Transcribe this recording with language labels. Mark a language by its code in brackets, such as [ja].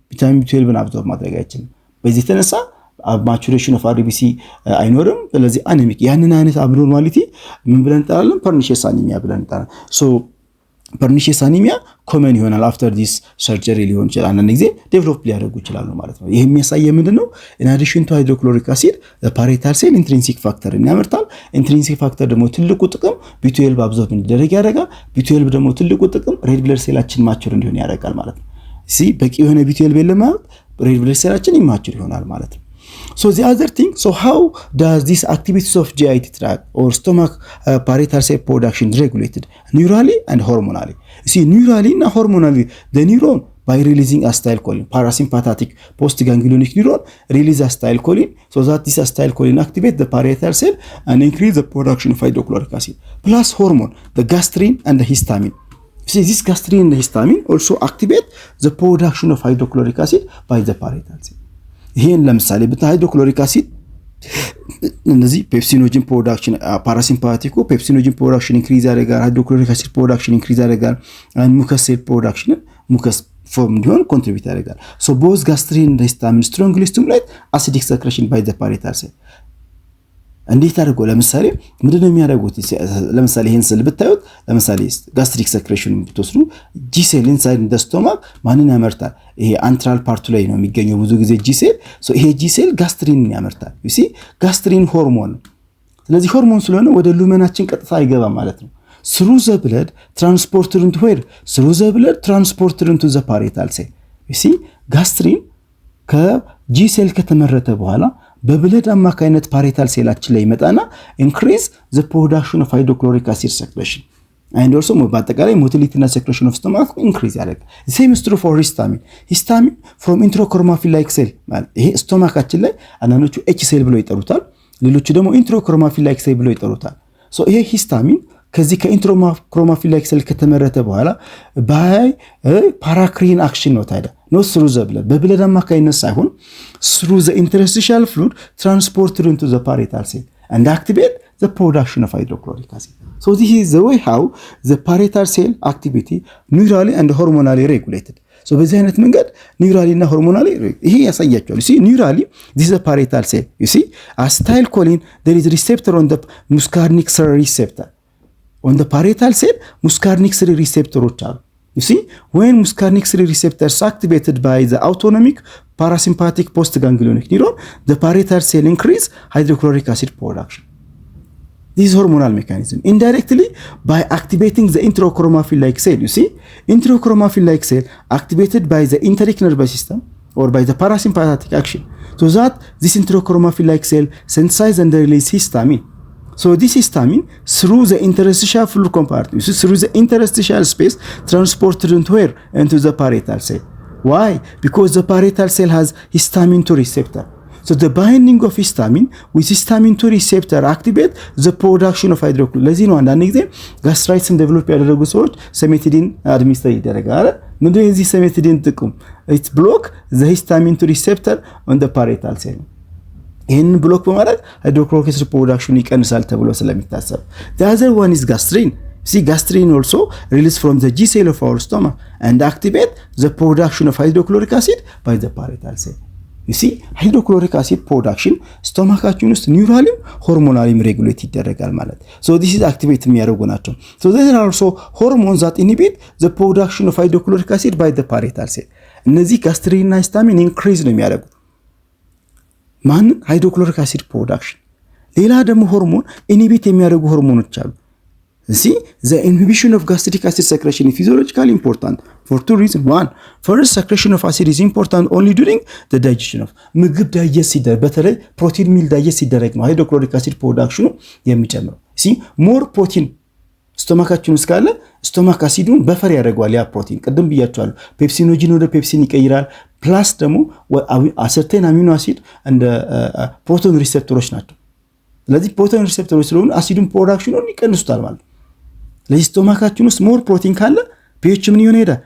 [am] ቪታሚን ቢ12 አብዞርብ ማድረግ አይችልም። በዚህ የተነሳ [en] maturation of RBC [am] አይኖርም። ስለዚህ አኒሚክ ያንን አይነት አብኖርማሊቲ ምን ብለን እንጠራለን? ፐርኒሺየስ አኒሚያ ብለን እንጠራለን። ሶ ፐርኒሺየስ አኒሚያ ኮመን ይሆናል አፍተር ዲስ ሰርጀሪ ሊሆን ይችላል። አንዳንድ ጊዜ ዴቨሎፕ ሊያደርጉ ይችላሉ ማለት ነው። ይሄ የሚያሳየው ምንድነው? [en] in addition to hydrochloric acid the parietal cell intrinsic factor [am] ያመርታል። ኢንትሪንሲክ ፋክተር ደግሞ ትልቁ ጥቅም B12 አብዞርብ እንዲደረግ ያደርጋል። B12 ደግሞ ትልቁ ጥቅም ሬድ ብለድ ሴላችን ማቹር እንዲሆን ያደርጋል ማለት ነው። በቂ የሆነ B12 የለም ማለት ሬድ ብለድ ሴላችን ኢማቹር ይሆናል ማለት ነው። [en] So the other thing, so how does this activities of GIT tract or stomach parietal cell production regulated? Neurally and hormonally. See, neurally and hormonally, the neuron by releasing acetylcholine, parasympathetic postganglionic neuron release acetylcholine, so that this acetylcholine activate the parietal cell and increase the production of hydrochloric acid. Plus hormone, the gastrin and the histamine. See, this gastrin and the histamine also activate the production of hydrochloric acid by the parietal cell. [am] ይሄን ለምሳሌ በሃይድሮክሎሪክ አሲድ እነዚህ ፔፕሲኖጂን ፕሮዳክሽን ፓራሲምፓቲኮ ፔፕሲኖጂን ፕሮዳክሽን ኢንክሪዝ ያደርጋል። ሃይድሮክሎሪክ አሲድ ፕሮዳክሽን ኢንክሪዝ ያደርጋል። ሙከስ ሴል ፕሮዳክሽን ሙከስ ፎርም እንዲሆን ኮንትሪቢዩት ያደርጋል። ሶ ቦዝ ጋስትሪን [en] and histamine strongly stimulate acidic secretion by the parietal cell። [am] እንዴት አድርጎ ለምሳሌ ምንድነው የሚያደርጉት? ለምሳሌ ይሄን ስል ብታዩት ለምሳሌ ጋስትሪክ ሰክሬሽን ብትወስዱ ጂ-ሴል ኢንሳይድ ዘ ስቶማክ ማንን ያመርታል? ይሄ አንትራል ፓርቱ ላይ ነው የሚገኘው ብዙ ጊዜ ጂ-ሴል። ሶ ይሄ ጂ-ሴል ጋስትሪን ያመርታል። ዩ ሲ ጋስትሪን ሆርሞን። ስለዚህ ሆርሞን ስለሆነ ወደ ሉመናችን ቀጥታ አይገባም ማለት ነው። [en] through the blood transported into where? through the blood transported into the parietal cell. [am] ዩ ሲ ጋስትሪን ከጂ-ሴል ከተመረተ በኋላ በብለድ አማካይነት ፓሪታል ሴላችን ላይ ይመጣና [en] increase the production of hydrochloric acid secretion and also [am] በአጠቃላይ motility እና secretion of stomach increase ያደርጋል። [en] same is true for histamine. [am] histamine from enterochromaffin like cell ማለት ይሄ ስቶማካችን ላይ አንዳንዶቹ ኤች ሴል ብለው ይጠሩታል፣ ሌሎቹ ደግሞ enterochromaffin like cell ብለው ይጠሩታል። ሶ ይሄ histamine ከዚህ ከኢንትሮክሮማፊን ላይክ ሴል ከተመረተ በኋላ ባይ ፓራክሪን አክሽን ነው ታዲያ ነው ስሩ ዘ ብለድ በብለድ አማካይነት ሳይሆን ስሩ ዘ ኢንተርስቲሻል ፍሉድ ትራንስፖርትድ ኢንቱ ዘ ፓሪታል ሴል [en] and activate the production of hydrochloric acid. So this is the way how the parietal cell activity neurally and hormonally regulated. So [am] በዚህ አይነት መንገድ [en] neurally እና hormonally ይሄ ያሳያቸዋል። see neurally this is a parietal cell. You see acetylcholine there is receptor on the muscarinic cell receptor. On the parietal cell muscarinic cell receptors are. You see when muscarinic cell receptors activated by the autonomic parasympathetic postganglionic neuron the parietal cell increase hydrochloric acid production. This is hormonal mechanism indirectly by activating the enterochromaffin like cell. You see enterochromaffin like cell activated by the enteric nervous system or by the parasympathetic action so that this enterochromaffin like cell synthesize and release histamine. So this histamine through the interstitial fluid compartment, through the interstitial space transported into where? Into the parietal cell. Why? Because the parietal cell has histamine 2 receptor. So the binding of histamine with histamine 2 receptor activate the production of hydrochloric. [am] ለዚህ ነው አንዳንድ ጊዜ ጋስትራይትስን ዴቨሎፕ ያደረጉ ሰዎች ሰሜቲዲን አድሚኒስተር ይደረጋል። ምንድነው የዚህ ሰሜቲዲን ጥቅም? [en] it block the histamine 2 receptor on the parietal cell. [am] ይህንን ብሎክ በማድረግ ሃይድሮክሎሪክ አሲድ ፕሮዳክሽን ይቀንሳል ተብሎ ስለሚታሰብ። [en] the other one is gastrin. See, gastrin also released from the G cell of our stomach and activate the production of hydrochloric acid by the parietal cell. You see, hydrochloric acid production [am] stomachችን ውስጥ ኒውራሊም ሆርሞናሊም ሬጉሌት ይደረጋል ማለት። [en] So this is activate የሚያደርጉ ናቸው። So there are also hormones that inhibit the production of hydrochloric acid by the parietal cell. [am] እነዚህ gastrin እና histamine increase ነው የሚያደርጉ ማን ሃይድሮክሎሪክ አሲድ ፕሮዳክሽን። ሌላ ደግሞ ሆርሞን ኢንሂቢት የሚያደርጉ ሆርሞኖች አሉ። [en] See, the inhibition of gastric acid secretion is physiologically important for two reasons. One, first, secretion of acid is important only during the digestion of [am] ምግብ ዳይጀስት ሲደረግ በተለይ ፕሮቲን ሚል ዳይጀስት ሲደረግ ነው ሃይድሮክሎሪክ አሲድ ፕሮዳክሽኑ የሚጨምረው። See, more protein ስቶማካችን ውስጥ ካለ ስቶማክ አሲዱን በፈር ያደርገዋል። ያ ፕሮቲን ቅድም ብያቸዋለሁ ፔፕሲኖጂን ወደ ፔፕሲን ይቀይራል። ፕላስ ደግሞ አሰርቴን አሚኖ አሲድ እንደ ፕሮቶን ሪሴፕተሮች ናቸው። ስለዚህ ፕሮቶን ሪሴፕተሮች ስለሆኑ አሲዱን ፕሮዳክሽኑን ይቀንሱታል ማለት። ለዚህ ስቶማካችን ውስጥ ሞር ፕሮቲን ካለ ፒኤች ምን ይሆናል?